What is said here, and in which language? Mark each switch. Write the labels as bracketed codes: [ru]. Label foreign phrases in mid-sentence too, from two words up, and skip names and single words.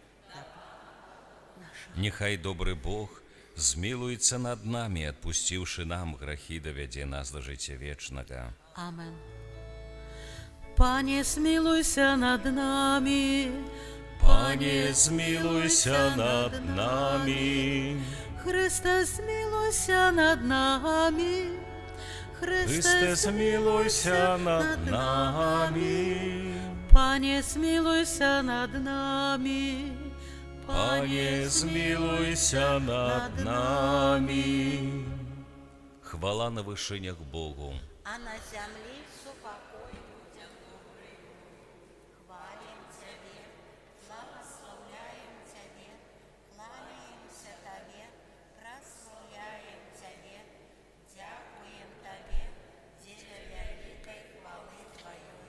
[be] Няхай добры Бог змілуецца над намі, адпусціўшы нам грахі, давядзе нас да жыцця вечнага. Амен. Пане, смілуйся над намі. [uk] Пане, змілуйся над нами. Христе, змілуйся над нами. Христе, змілуйся над нами. Пане, змілуйся над нами. Пане, змілуйся над нами. [be] Хвала на вышынях Богу. А на зямлі супакой людям добрым. Хвалім Цябе, благословляем Цябе, кланяемся Табе, прославляем Цябе, дзякуем Табе, дзеля вялікай хвалы Тваёй.